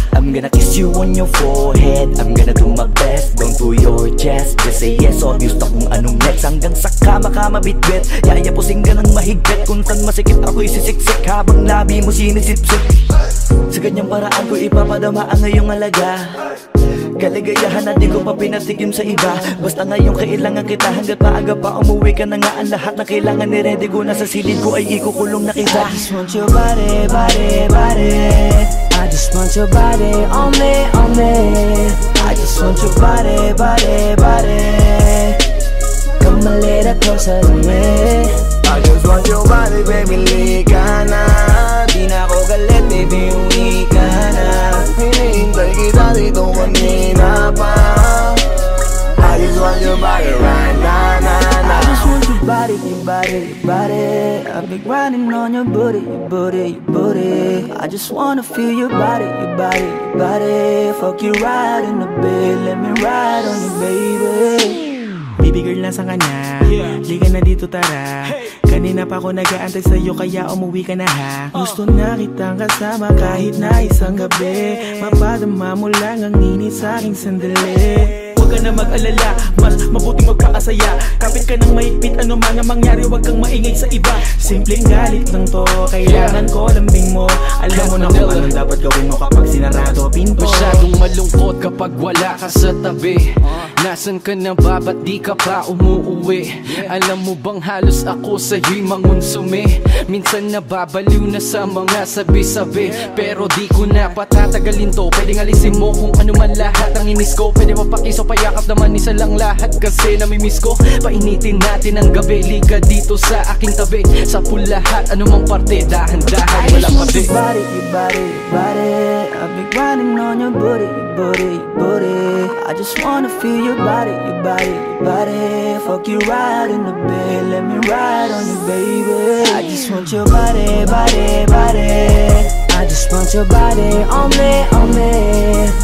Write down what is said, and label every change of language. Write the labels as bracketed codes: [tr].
[en] I'm gonna kiss you on your forehead. I'm gonna do my best, down to your chest. Just say yes, obvious [tl] na kung anong [en] next. [tl] Hanggang sa kama ka mabitbit. Yayapusing ka ng mahigpit. Kung saan masikip ako'y sisiksik, habang labi mo sinisipsip. Sa ganyang paraan ko ipapadama ang ngayong alaga. Kaligayahan na di ko pa pinatikim sa iba. Basta ngayon kailangan kita. Hanggat maaga pa umuwi ka na nga. Ang lahat na kailangan ni-ready ko. Nasa silid ko ay ikukulong na kita. [en] I just want your body, body, body. I just want your body on me, on me. I just want your body, body, body. Come a little closer to me. I just want your body, baby, [tl] lika na. Di na ako galit, baby, uwi ka na. Hinihintay kita dito kanina pa. [en] I just want your body right now, nah, nah. I just want your body, your body, your body. I've been grinding on your booty, your booty, your booty. I just wanna feel your body, your body, your body. Fuck you right in the bed, let me ride on you, baby. Baby girl, [tl] nasa ka na? Liga na dito, tara. Kanina pa ako nag-aantay sa'yo, kaya umuwi ka na ha. Gusto na kitang kasama kahit na isang gabi. Mapadama mo lang ang init sa'king sandali. Huwag ka na mag-alala, mas mabuting magpakasaya. Kapit ka ng mahigpit, ano man ang mangyari, huwag kang maingay sa iba. Simpleng galit lang to, kailangan ko lambing mo. Alam mo na kung anong dapat gawin mo kapag sinarado pinto. Masyadong malungkot kapag wala ka sa tabi. Nasaan ka na ba? Ba't di ka pa umuuwi? Alam mo bang halos ako sa'yo'y mangonsume? Minsan nababaliw na sa mga sabi-sabi, pero di ko na patatagalin to. Pwedeng alisin mo kung ano man lahat ang inis ko. Pwede mapakiso, payakap naman isa lang lahat kasi namimiss ko. Painitin natin ang gabi, liga dito sa aking tabi. Sa lahat, anumang parte, dahan-dahan, walang pati. [en] Your body, your body, your body. I've been grinding on your booty, your booty, your booty. I just wanna feel your body, your body, your body. Fuck you right in the bed, let me ride on you, baby. I just want your body, body, body. I just want your body on me, on me.